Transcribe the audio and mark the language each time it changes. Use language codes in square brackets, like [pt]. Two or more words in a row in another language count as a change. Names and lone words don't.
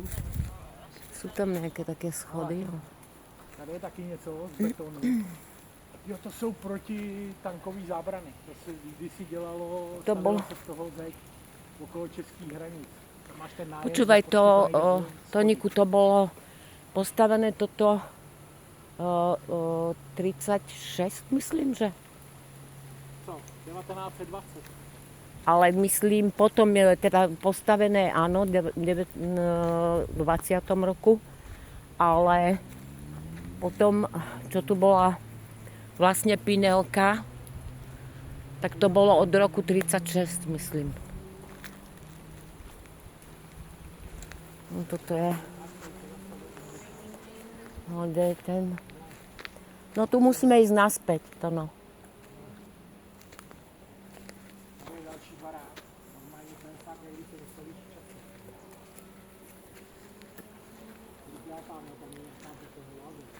[sk] Sú tam nejaké také schody. No. [cs] Tady je taky něco z betonu. Jo, to jsou protitankový zábrany. To se kdysi dělalo, To bolo- se z toho zeď okolo českých hranic. Tam máš ten nájezd, [sk] Počúvaj, a to, postupuje Toníku, to bolo postavené toto 36, myslím, že. [cs] Co? 1920. [sk] Ale myslím, potom je teda postavené, áno, v 20. roku, ale potom, čo tu bola vlastne Pinelka, tak to bolo od roku 36, myslím. No toto je... No, kde je ten... No tu musíme ísť naspäť, to no. [cs] To je další barák. Normálně ten fakt, jak když se dostavíš v čase. Já tam je nechápu to hlavy.